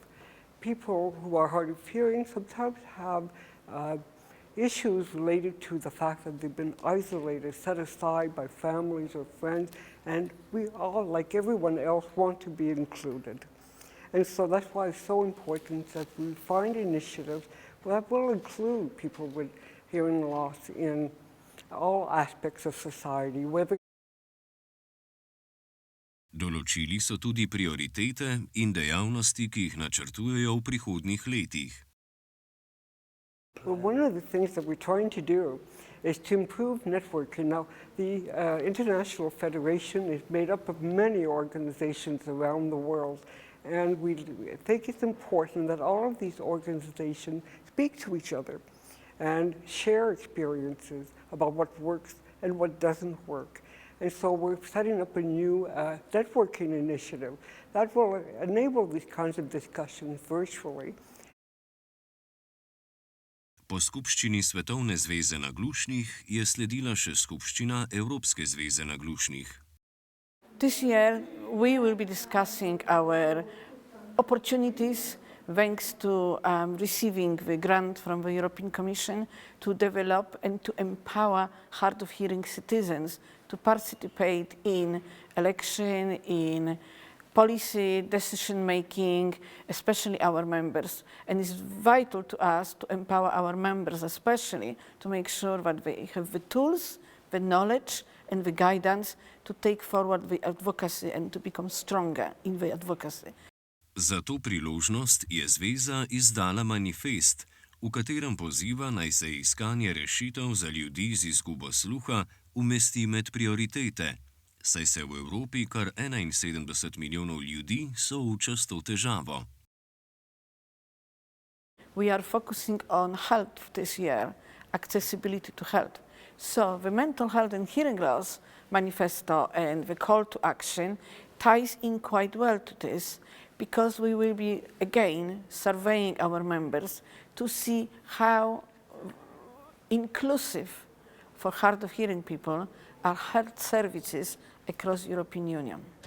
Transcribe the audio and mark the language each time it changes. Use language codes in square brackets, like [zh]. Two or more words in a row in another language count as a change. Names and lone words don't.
[en] People who are hard of hearing sometimes have issues related to the fact that they've been isolated, set aside by families or friends, and we all, like everyone else, want to be included. And so that's why it's so important that we find initiatives that will include people with hearing loss in all aspects of society, whether [sl] Določili so tudi prioritete in dejavnosti, ki jih načrtujejo v prihodnjih letih. [en] One of the things that we're trying to do is to improve networking. Now, the International Federation is made up of many organizations around the world, and we think it's important that all of these organizations speak to each other and share experiences about what works and what doesn't work. And so we're setting up a new networking initiative that will enable these kinds of discussions virtually. [sl] Po skupščini Svetovne zveze naglušnih je sledila še skupščina Evropske zveze naglušnih. [en] This year we will be discussing our opportunities thanks to receiving the grant from the European Commission to develop and to empower hard of hearing citizens to participate in election, in policy decision making, especially our members. And it's vital to us to empower our members, especially to make sure that they have the tools, the knowledge and the guidance to take forward the advocacy and to become stronger in the advocacy. [sl] Za to priložnost je zveza izdala manifest, v katerem poziva naj se iskanje rešitev za ljudi z izgubo sluha umesti med prioritete, saj se v Evropi kar 71 milijonov ljudi sooča s to težavo. [en] We are focusing on health this year, accessibility to health. So the Mental Health and Hearing Loss Manifesto and the call to action ties in quite well to this, because we will be again surveying our members to see how inclusive for hard of hearing people are health services across the European Union.